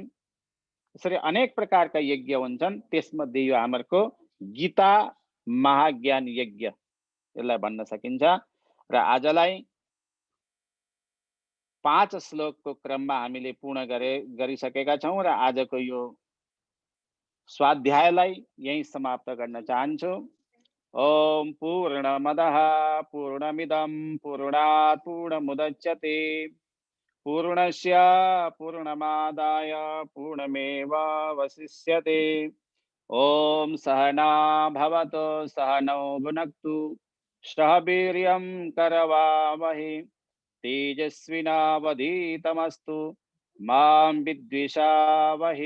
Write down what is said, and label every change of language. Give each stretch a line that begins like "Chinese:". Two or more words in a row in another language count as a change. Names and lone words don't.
Nepali: यसरी अनेक प्रकारका यज्ञ हुन्छन्, त्यसमध्ये यो हाम्रो गीता महाज्ञान यज्ञ यसलाई भन्न सकिन्छ। र आजलाई 5 श्लोकको क्रममा हामीले पूर्ण गरिसकेका छौँ र आजको यो स्वाध्यायलाई यही समाप्त गर्न चाहन्छु।
Sanskrit: ओम पूर्णमदः पूर्णमिदं पूर्णात् पूर्णमुदच्यते पूर्णस्य पूर्णमादाय पूर्णमेवावशिष्यते। ओम सहना भवतु सहनौ भुनक्तु सह वीर्यं करवावहै तेजस्विनावधीतमस्तु मां विद्विषावहै।